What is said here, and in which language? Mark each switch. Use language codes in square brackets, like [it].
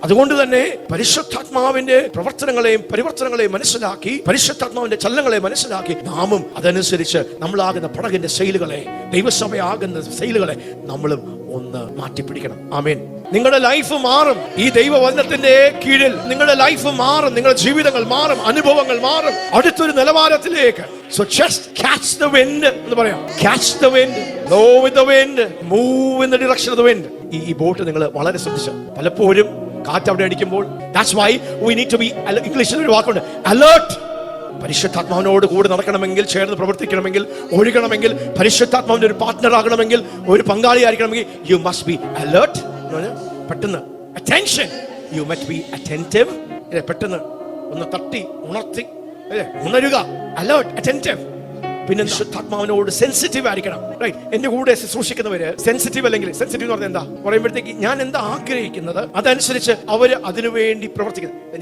[ml] അതുകൊണ്ട് തന്നെ പരിശുദ്ധാത്മാവിന്റെ പ്രവർത്തനങ്ങളെയും പരിവർത്തനങ്ങളെയും മനസ്സിലാക്കി, പരിശുദ്ധാത്മാവിന്റെ ചലനങ്ങളെ മനസ്സിലാക്കി, നാമും അതനുസരിച്ച് നമ്മളാകുന്ന പടകിന്റെ സെയിലുകളെ, ദൈവസഭയാകുന്ന സെയിലുകളെ നമ്മളും ഒന്ന് മാറ്റിപ്പിടിക്കണം. ആമേൻ. നിങ്ങളുടെ ലൈഫ് മാറും. ഈ ദൈവവചനത്തിന്റെ കീഴിൽ നിങ്ങളുടെ ലൈഫ് മാറും, നിങ്ങളുടെ ജീവിതങ്ങൾ മാറും, അനുഭവങ്ങൾ മാറും അടുത്തൊരു നിലവാരത്തിലേക്ക്. [en] So just catch the wind [ml] എന്ന് പറയാം. [en] Catch the wind, blow with the wind, move in the direction of the wind. [ml] ഈ ബോട്ട് നിങ്ങൾ വളരെ ശ്രദ്ധിച്ചു. പലപ്പോഴും കാറ്റ് അവിടെ അടിക്കുമ്പോൾ, [en] that's why we need to be, [ml] ഇംഗ്ലീഷിൽ ഒരു വാക്കുണ്ട്, alert. പരിശുദ്ധാത്മാവിനോട് കൂടെ നടക്കണമെങ്കിൽ, ചേർന്ന് പ്രവർത്തിക്കണമെങ്കിൽ, ഒഴുകണമെങ്കിൽ, പരിശുദ്ധാത്മാവിന്റെ ഒരു പാർട്ട്ണർ ആകണമെങ്കിൽ, ഒരു പങ്കാളിയായിരിക്കണമെങ്കിൽ, [en] you must be alert. [ml] പെട്ടെന്ന് [en] attention, you must be attentive. [ml] പെട്ടെന്ന് ഒന്ന് തട്ടി ഉണർത്തി ഉണരുക, [en] alert, attentive. [ml] പിന്നെ ശുദ്ധാത്മാവിനോട് സെൻസിറ്റീവ് ആയിരിക്കണം. റൈറ്റ്. എന്റെ കൂടെ ശുശ്രൂഷിക്കുന്നവര് സെൻസിറ്റീവ് അല്ലെങ്കിൽ, സെൻസിറ്റീവ് എന്ന് പറഞ്ഞാൽ എന്താ പറയുമ്പോഴത്തേക്ക്, ഞാൻ എന്താ ആഗ്രഹിക്കുന്നത് അതനുസരിച്ച് അവര് അതിനുവേണ്ടി പ്രവർത്തിക്കുന്നത്.